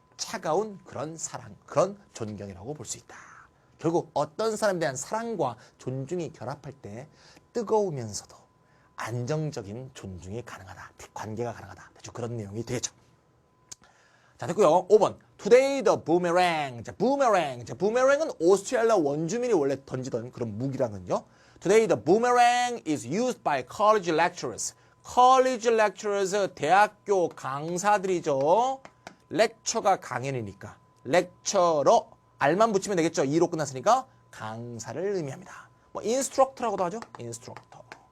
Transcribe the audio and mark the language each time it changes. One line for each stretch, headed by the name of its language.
Korean: 차가운 그런 사랑, 그런 존경이라고 볼 수 있다. 결국 어떤 사람에 대한 사랑과 존중이 결합할 때 뜨거우면서도 안정적인 존중이 가능하다. 관계가 가능하다. 그런 내용이 되겠죠. 자, 됐고요. 5번.
English: Today the boomerang.
Korean: 자, boomerang. 자, boomerang은 오스트레일리아 원주민이 원래 던지던 그런 무기라는요.
English: Today the boomerang is used by college lecturers.
Korean: college lecturers, 대학교 강사들이죠. lecture가 강연이니까. lecturer. R만 붙이면 되겠죠. E로 끝났으니까 강사를 의미합니다. 뭐 instructor라고도 하죠. instructor.